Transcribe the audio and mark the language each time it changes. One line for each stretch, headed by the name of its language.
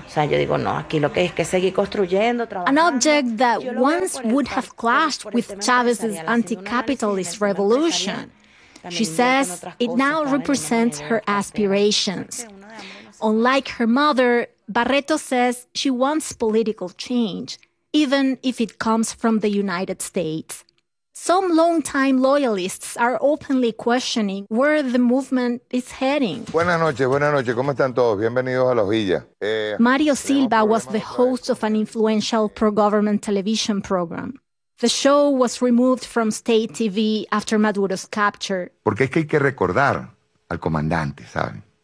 Spanish: O sea, yo digo, no, aquí lo que es que seguir construyendo, trabajando.
English: An object that once would have clashed with Chavez's anti-capitalist revolution. She says it now represents her aspirations. Unlike her mother, Barreto says she wants political change, even if it comes from the United States. Some longtime loyalists are openly questioning where the movement is heading.
Spanish: Buenas noches, buenas noches. ¿Cómo están todos? Bienvenidos a La Hojilla.
English: Mario Silva was the host of an influential pro-government television program. The show was removed from state TV after Maduro's capture.
Spanish: Porque es que hay que recordar al comandante, ¿saben?